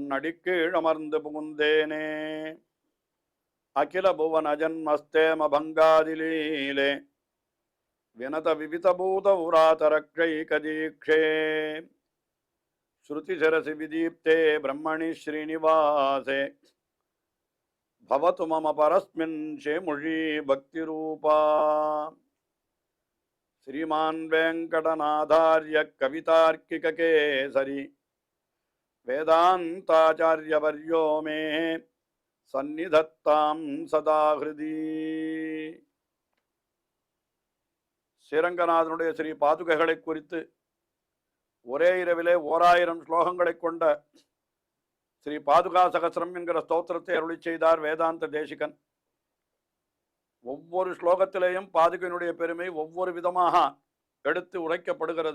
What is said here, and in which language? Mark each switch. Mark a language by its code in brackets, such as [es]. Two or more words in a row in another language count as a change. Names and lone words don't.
[ta] அடிக்கீழ் அமர்ந்து புகுந்தேனே [sa] अखिल भुवन जन्मस्थेम भङ्गादिलीले विनत विविधभूत व्रातरक्षै कदीक्षे श्रुतिशिरसि विदीप्ते ब्रह्मणि श्रीनिवासे भवतु मम परस्मिन् शेमुषी भक्तिरूपा श्रीमान वेंकटनाथार्य कवितार्किक केसरी वेदांताचार्यवर्यो मे सन्निधत्तां सदा हृदि [ta] ஸ்ரீரங்கநாதனுடைய ஸ்ரீ பாதுகைகளை குறித்து ஒரே இரவிலே 1000 ஸ்லோகங்களை கொண்ட ஸ்ரீ பாதுகா சகஸ்ரம் என்கிற ஸ்தோத்திரத்தை அருளி செய்தார் வேதாந்த தேசிகன். ஒவ்வொரு ஸ்லோகத்திலேயும் பாதுகையினுடைய பெருமை ஒவ்வொரு விதமாக எடுத்து உரைக்கப்படுகிறது.